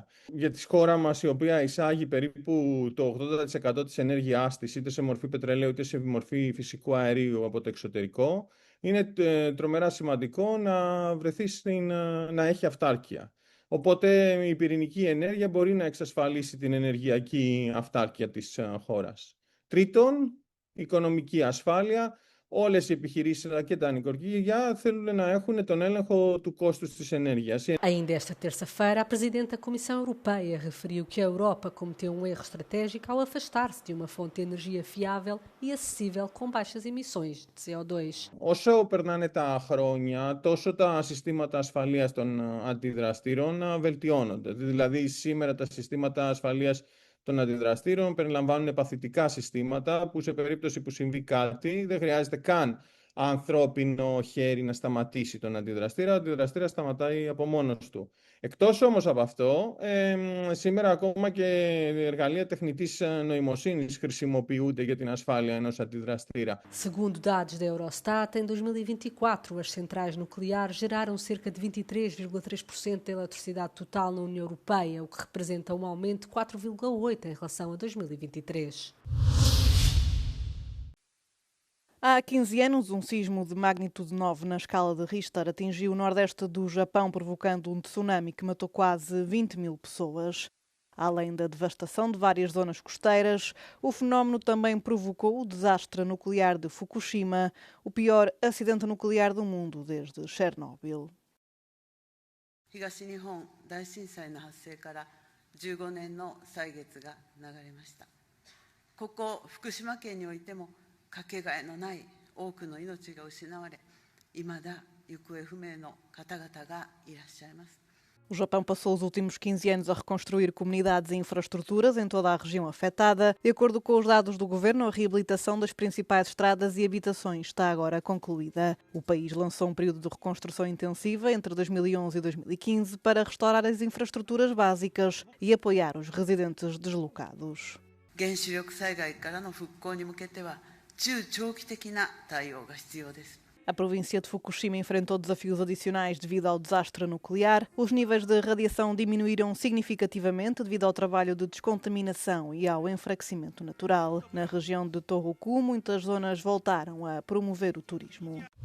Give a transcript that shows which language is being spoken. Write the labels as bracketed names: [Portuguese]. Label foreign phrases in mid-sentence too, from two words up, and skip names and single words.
[Greek] Για τη χώρα μας, η οποία εισάγει περίπου το 80% της ενέργειάς της, είτε σε μορφή πετρελαίου είτε σε μορφή φυσικού αερίου από το εξωτερικό, είναι τρομερά σημαντικό να έχει αυτάρκεια. Οπότε η πυρηνική ενέργεια μπορεί να εξασφαλίσει την ενεργειακή αυτάρκεια της χώρας. Τρίτον, οικονομική ασφάλεια. Όλες οι επιχειρήσεις αλλά και τα νοικοκυριά θέλουν να έχουν τον έλεγχο του κόστους της ενέργειας. [Portuguese] Ainda esta terça-feira, a Presidente da Comissão Europeia referiu que a Europa cometeu um erro estratégico ao afastar-se de uma fonte de energia fiável e acessível com baixas emissões de CO2. [Greek] Όσο περνάνε τα χρόνια, τόσο τα συστήματα ασφαλείας των αντιδραστήρων βελτιώνονται. Δηλαδή, σήμερα τα συστήματα ασφαλείας των αντιδραστήρων περιλαμβάνουν παθητικά συστήματα που σε περίπτωση που συμβεί κάτι δεν χρειάζεται καν ανθρώπινο χέρι να σταματήσει τον αντιδραστήρα. Ο αντιδραστήρας σταματάει από μόνος του. Εκτός όμως από αυτό, σήμερα ακόμα και εργαλεία τεχνητής νοημοσύνης χρησιμοποιούνται για την ασφάλεια ενός αντιδραστήρα. [Portuguese] Segundo dados da Eurostat, em 2024 as centrais nucleares geraram cerca de 23,3% da eletricidade total na União Europeia, o que representa um aumento de 4,8% em relação a 2023. Há 15 anos, um sismo de magnitude 9 na escala de Richter atingiu o nordeste do Japão, provocando um tsunami que matou quase 20 mil pessoas. Além da devastação de várias zonas costeiras, o fenómeno também provocou o desastre nuclear de Fukushima, o pior acidente nuclear do mundo desde Chernobyl. [Japanese] 東日本大震災の発生から15年の歳月が流れました。ここ福島県においてもかけがえのない多くの命が失われ、未だ行方不明の方々がいらっしゃいます。 [Portuguese] O Japão passou os últimos 15 anos a reconstruir comunidades e infraestruturas em toda a região afetada. De acordo com os dados do governo, a reabilitação das principais estradas e habitações está agora concluída. O país lançou um período de reconstrução intensiva entre 2011 e 2015 para restaurar as infraestruturas básicas e apoiar os residentes deslocados. [Japanese] 原子力災害からの復興に向けては中長期的な対応が必要です。 [Portuguese] A província de Fukushima enfrentou desafios adicionais devido ao desastre nuclear. Os níveis de radiação diminuíram significativamente devido ao trabalho de descontaminação e ao enfraquecimento natural. Na região de Tohoku, muitas zonas voltaram a promover o turismo.